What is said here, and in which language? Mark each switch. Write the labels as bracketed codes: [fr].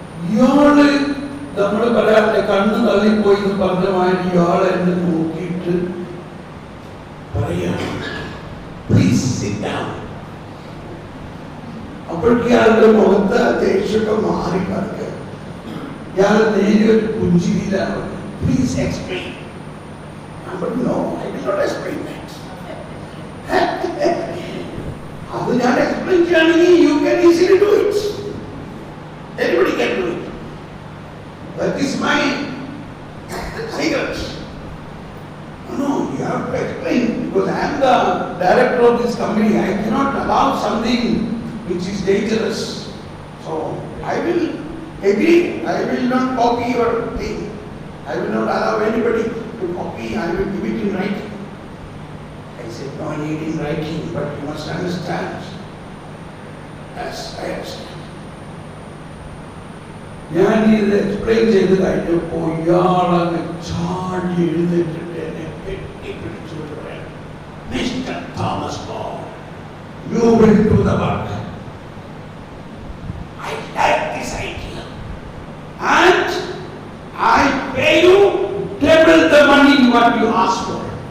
[ml] ഇയാള് നമ്മൾ പറയാറില്ലേ, കണ്ണ് തള്ളിപ്പോയി എന്ന് പറഞ്ഞ മാതിരി ഇയാൾ എന്നെ നോക്കിയിട്ട് പറയാണ്, [en] "Please sit down." [ml] അപ്പോഴേക്ക് ഇയാളുടെ മുഖത്ത് ദേഷ്യമൊക്കെ മാറി കിടക്കുക. ഇയാൾ നേരെ ഒരു പുഞ്ചിരിയിലാണ്, [en] "Please explain." No, I will not explain that. [ml] അത് ഞാൻ എക്സ്പ്ലെയിൻ ചെയ്യുകയാണെങ്കിൽ [en] you can easily do it. Anybody can do it. That is my secret. No, you have to explain, because I am the director of this company. I cannot allow something which is dangerous. So I will agree. I will not copy your thing. I will not allow anybody to copy. I will give it in writing. I said, "No need in writing, but you must understand." Yes, I understand. [ml] ഞാൻ ഇത് explain ചെയ്ത് കഴിഞ്ഞപ്പോൾ ഇയാളെ ചാടി എഴുന്നേറ്റിട്ട് എന്നെ കെട്ടിപ്പിടിച്ചുകൊണ്ട് പറയാം, [en] "Mr. Thomas More, you will do the work. I like this idea. And I pay you double the money what you asked for."